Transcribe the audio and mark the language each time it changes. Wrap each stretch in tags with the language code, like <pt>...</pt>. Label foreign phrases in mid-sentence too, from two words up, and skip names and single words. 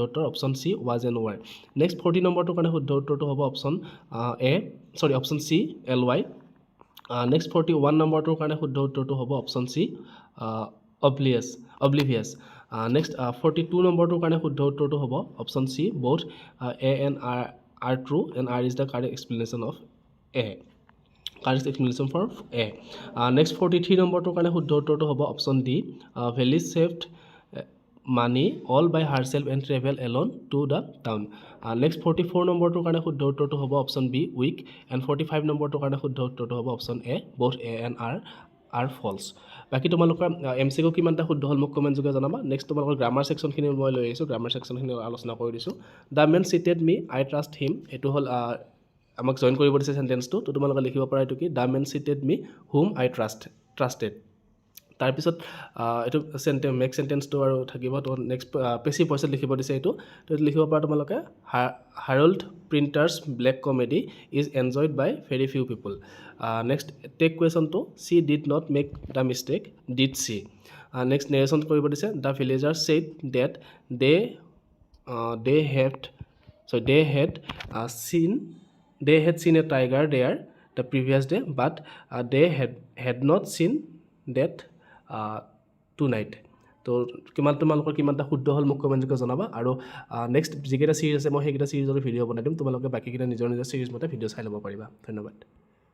<as>উত্তৰ</as> <en>option C was and were next</en> <as>40 নম্বৰটোৰ কাৰণে শুদ্ধ উত্তৰটো হ'ব</as> <en>option option C L Y next</en> <as>41 নম্বৰটোৰ কাৰণে শুদ্ধ উত্তৰটো</as> <en>হ'ব option C oblivious next 42</en> <as>নম্বৰটোৰ কাৰণে শুদ্ধ উত্তৰটো হ'ব</as> <en>option C both A and R are true and R is the correct explanation of A for A নেক্সট 43</en> <as>নম্বৰটোৰ কাৰণে শুদ্ধ উত্তৰটো হ'ব</as> <en>option D Vely saved money all by herself and travel alone to the town নেক্সট 44</en> <as>নম্বৰটোৰ কাৰণে শুদ্ধ উত্তৰটো হ'ব</as> <en>option B week and 45</en> <as>নম্বৰটোৰ কাৰণে শুদ্ধ উত্তৰটো হ'ব</as> <en>option A both A and R are false.</en> <as>বাকি তোমালোকৰ MCQ কিমানটা শুদ্ধ হ'ল মোক কমেণ্ট যোগে জনাবা নেক্সট তোমালোকৰ</as> <en>গ্ৰামাৰ সেকশনখিনি</en> <as>মই লৈ আহিছোঁ</as> <en>গ্ৰামাৰ সেকশনখিনি</en> <as>আলোচনা কৰি দিছোঁ দ্য</as> <en>men cheated me I trust him</en> <as>এইটো হ'ল আমাক জইন কৰিব দিছে</as> <en>সেন্টেন্সটো</en> <as>তো তোমালোকে লিখিব পাৰা এইটো কি</as> <en>the men cheated me whom I trusted</en> <as>তাৰপিছত এইটো</as> <en>make sentence</en> <as>আৰু থাকিব তো</as> <en>next passive voice</en> <as>লিখিব দিছে এইটো তো লিখিব পাৰা তোমালোকে</as> <en>Harold Pinter's black comedy is enjoyed by very few people next tag question she did not make the mistake did she next narration</en> <as>কৰিব দিছে</as> <en>the villager said that they had seen a tiger there the previous day but they had not seen that tonight</en> <as>তো কিমান তোমালোকৰ কিমানটা শুদ্ধ হ'ল মোক কমেণ্ট যোগে জনাবা আৰু নেক্সট যিকেইটা চিৰিজ আছে মই সেইকেইটা চিৰিজৰ ভিডিঅ' বনাই দিম তোমালোকে বাকীকেইটা নিজৰ নিজৰ চিৰিজ মতে ভিডিঅ' চাই ল'ব পাৰিবা ধন্যবাদ</as>